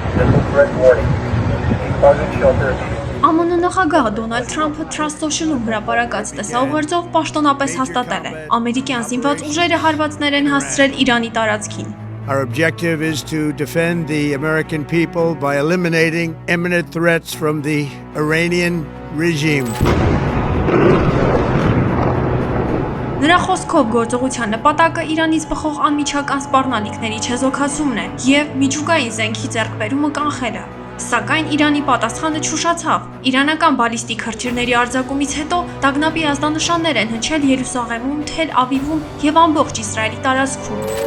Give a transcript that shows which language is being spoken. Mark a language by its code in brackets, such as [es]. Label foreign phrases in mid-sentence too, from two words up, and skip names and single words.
[hy] ԱՄՆ նախագահ Դոնալդ Թրամփը Trust Social-ում հրապարակած տեսաուղերձով պաշտոնապես հաստատել է. ամերիկյան զինված ուժերը հարվածներ են հասցրել Իրանի տարածքին։ [en] Our objective is to defend the American people by eliminating imminent threats from the Iranian regime. [hy] Նրա խոսքով գործողության նպատակը Իրանից բխող անմիջական սպառնալիքների չեզոքացումն է և միջուկային զենքի ձեռքբերումը կանխելը։ Սակայն Իրանի պատասխանը չուշացավ։ Իրանական բալիստիկ հրթիռների արձակումից հետո տագնապի ազդանշաններ են հնչել Երուսաղեմում, Թել Ավիվում և ամբողջ Իսրայելի տարածքում։